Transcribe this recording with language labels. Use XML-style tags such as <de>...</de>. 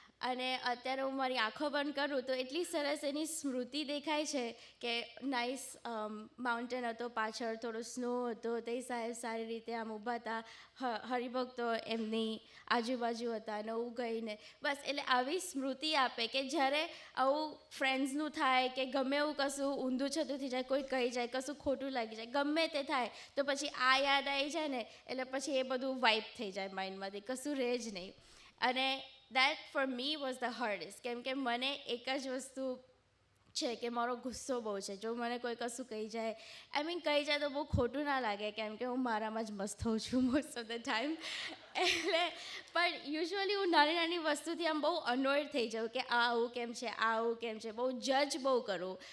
<gu>અને અત્યારે હું મારી આંખો બંધ કરું તો એટલી સરસ એની સ્મૃતિ દેખાય છે કે નાઇસ માઉન્ટેન હતો પાછળ, થોડો સ્નો હતો, તે સાહેબ સારી રીતે આમ ઊભા હતા, હરિભક્તો એમની આજુબાજુ હતા, અને હું ગઈને બસ. એટલે આવી સ્મૃતિ આપે કે જ્યારે આવું ફ્રેન્ડ્સનું થાય કે ગમે એવું કશું ઊંધું છતું થઈ જાય, કોઈ કહી જાય, કશું ખોટું લાગી જાય, ગમે તે થાય, તો પછી આ યાદ આવી જાય ને, એટલે પછી એ બધું વાઇપ થઈ જાય માઇન્ડમાંથી, કશું રહે જ નહીં.</gu> <en>અને that for me was the hardest.</en> <gu>કેમ કે મને એક જ વસ્તુ છે કે મારો ગુસ્સો બહુ છે. જો મને કોઈ કશું કહી જાય, કહી જાય તો બહુ ખોટું ના લાગે, કેમ કે હું મારામાં જ મસ્ત હોઉં છું મોસ્ટ ઓફ ધ ટાઈમ. એટલે પણ યુઝ્યુઅલી હું નાની નાની વસ્તુથી આમ બહુ અનોયડ થઈ જાઉં કે આ આવું કેમ છે, આ આવું કેમ છે, બહુ જજ બહુ કરું.</gu>